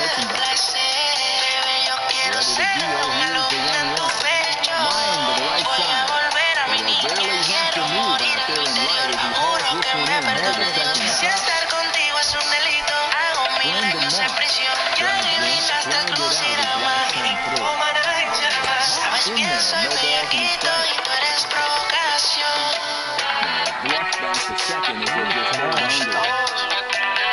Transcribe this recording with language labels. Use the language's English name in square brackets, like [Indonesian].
[English] Ready to deal, here's the 1-1. Line to the right side. But he'll barely have to move out there and right as he hauls this one in over the second [Spanish] Si estar contigo es un delito, hago 1000 años en prisión. Ya adivinaste el crucero, mami. Oh, maravilla. Sabes bien, soy viejito y tú eres provocación. [English] Bluff back to second as they just hold under.